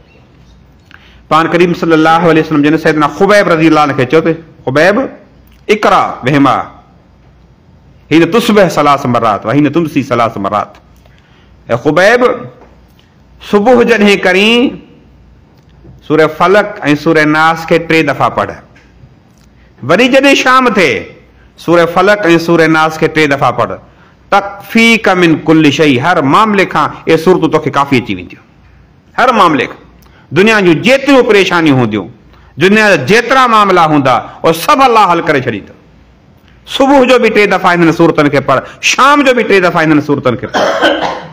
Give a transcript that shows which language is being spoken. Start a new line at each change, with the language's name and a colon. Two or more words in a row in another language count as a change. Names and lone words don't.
Sindhi: पाण करीम
Arabic: صلى الله عليه وسلم
Sindhi: जिन सैयदना खुबैब
Arabic: رضي الله عنه
Sindhi: खे चयो त खुबैब
Arabic: اقرأ بهما حين تصبح ثلاث مرات و حين تمسي ثلاث مرات.
Sindhi: ऐं खुबैब सुबुह जॾहिं करी सूरह फलक ऐं सूरह नास खे 3 दफ़ा पढ़, वरी जॾहिं शाम थिए सूरह फलक ऐं सूरह नास खे 3 दफ़ा पढ़।
Arabic: تكفيك من كل شيء,
Sindhi: हर मामले खां ये सूरतूं तोखे काफ़ी अची वेंदियूं। हर मामले खां, दुनिया जूं जेतिरियूं परेशानियूं हूंदियूं, दुनिया जा जेतिरा मामला हूंदा उहे सभु अल्लाह हल करे छॾींदो। सुबुह जो बि 3 दफ़ा हिननि सूरतनि खे पढ़, शाम जो बि 3 दफ़ा हिननि सूरतनि खे पढ़।